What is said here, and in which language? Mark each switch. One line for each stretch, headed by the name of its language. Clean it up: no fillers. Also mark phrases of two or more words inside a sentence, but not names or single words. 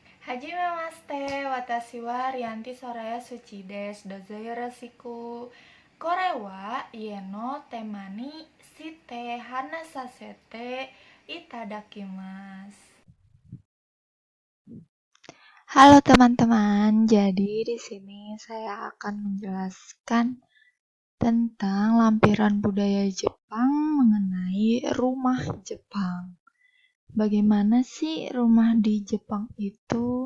Japanese: はじめまして、私はRianti Soraya Suciです、どうぞよろしく. これは家のテーマにして話させていただきます.
Indonesian: Halo teman-teman, jadi di sini saya akan menjelaskan tentang lampiran budaya Jepang mengenai rumah Jepang. Bagaimana sih rumah di Jepang itu?